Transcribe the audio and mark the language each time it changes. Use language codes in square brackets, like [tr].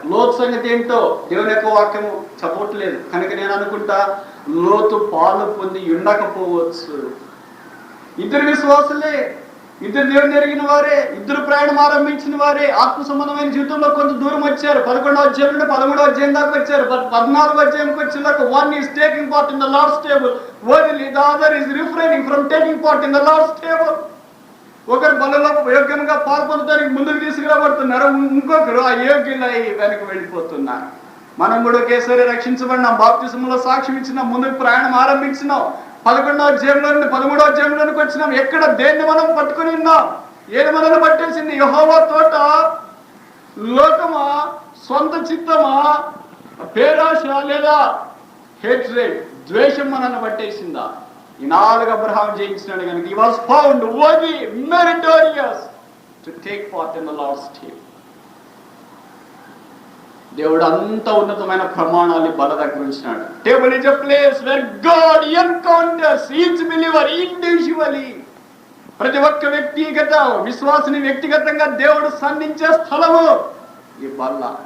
[te] లోతు సంగతి ఏంటో దేవుని యొక్క వాక్యము చెప్పట్లేదు కనుక నేను అనుకుంటా లోతు పాలు పొంది ఉండకపోవచ్చు. 2 విశ్వాసులే, 2 దేవుని ఎరిగిన వారే, 2 ప్రయాణం ఆరంభించిన వారే, ఆత్మ సంబంధమైన జీవితంలో కొంత దూరం వచ్చారు. 11వ అధ్యాయం నుండి 13వ అధ్యాయం దాకా వచ్చారు. 14వ అధ్యాయంకి వచ్చేలాక [en] one is taking part in the Lord's table, while the other is refraining from taking part in the Lord's table. [te] ఒకరు బలలో యోగ్యంగా పాల్పొందడానికి ముందుకు తీసుకురాబడుతున్నారు, ఇంకొకరు ఆ యోగ్యులై వెనక వెళ్ళిపోతున్నారు. మనం కూడా ఒకేసారి రక్షించబడినాం, బాప్తిసంలో సాక్ష్యం ఇచ్చినాం, ముందుకు ప్రయాణం ఆరంభించినాం. 11వ అధ్యాయంలో నుండి 13వ అధ్యాయంలోనికి వచ్చినాం. ఎక్కడ దేన్ని మనం పట్టుకుని ఉన్నాం? ఏది మనల్ని పట్టేసింది? యెహోవా తోట, లోకమా, సొంత చిత్తమా, పేరాశ లేదా హేట్రేడ్, ద్వేషం మనల్ని పట్టేసిందా? ఈ 4 అబ్రహాం జయించినాడు కనుక [en] he was found worthy, meritorious to take part in the Lord's table. [te] దేవుడు అంత ఉన్నతమైన ప్రమాణాన్ని బల దగ్గర ఉంచినాడు. [en] Table is a place where God encounters each believer individually. [te] ప్రతి ఒక్క వ్యక్తిగత విశ్వాసిని వ్యక్తిగతంగా దేవుడు సంధించే స్థలము ఈ బల్ల.